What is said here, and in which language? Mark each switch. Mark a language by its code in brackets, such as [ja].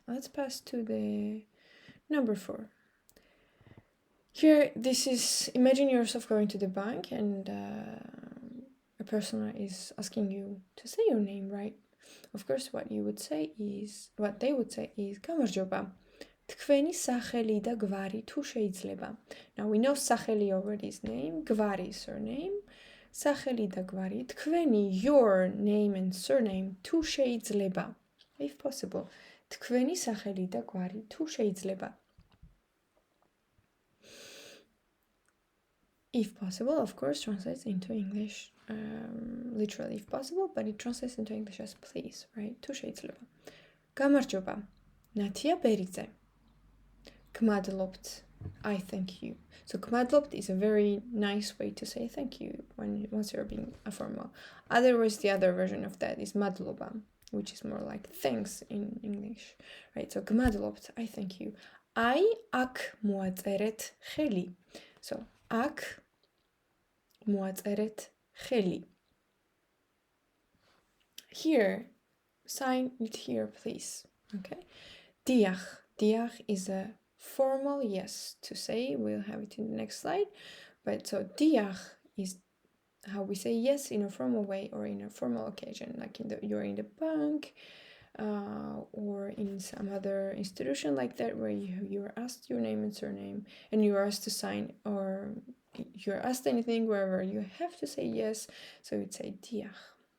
[en] Let's pass to the number 4. Here, this is, imagine yourself going to the bank and a person is asking you to say your name, right? Of course, what they would say is, გამარჯობა. [ka] თქვენი სახელი და გვარი თუ შეიძლება. [en] Now we know სახელი already is name, გვარი is surname. [ka] სახელი და გვარი, თქვენი, [en] your name and surname [ka] თუ შეიძლება. [en] If possible. [ka] თქვენი სახელი და გვარი თუ შეიძლება. [en] If possible, of course, translates into English, literally if possible, but it translates into English as please, right? [ka] თუ შეიძლება. გამარჯობა. ნათია ბერიძე. გმადლობთ. [en] I thank you. So გმადლობთ is a very nice way to say thank you once you're being formal. Otherwise, the other version of that is მადლობა, which is more like thanks in English, right? So გმადლობთ, I thank you. [ka] აი აქ მოაწერეთ ხელი. So აქ მოაწერეთ ხელი. [en] Here, sign it here, please. Okay. Diach. Diach is a formal yes to say. We'll have it in the next slide. But so diach is how we say yes in a formal way or in a formal occasion, like you're in the bank or in some other institution like that where you're asked your name and surname and you're asked to sign, or you're asked anything wherever you have to say yes, so you'd say diach.